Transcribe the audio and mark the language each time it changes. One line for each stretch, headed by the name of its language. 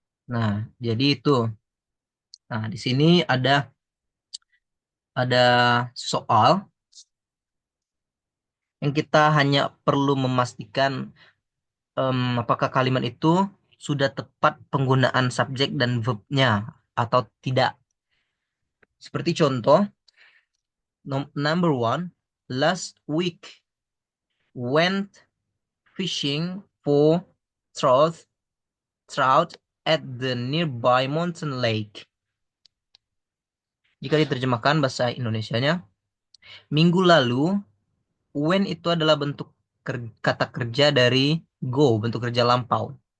Indonesian: Nah, jadi itu. Nah, di sini ada soal yang kita hanya perlu memastikan apakah kalimat itu sudah tepat penggunaan subjek dan verbnya atau tidak. Seperti contoh,
English: number one, last week went fishing for trout, trout at the nearby mountain lake.
Indonesian: Jika diterjemahkan bahasa Indonesianya, minggu lalu, when itu adalah bentuk kata kerja dari go, bentuk kerja lampau.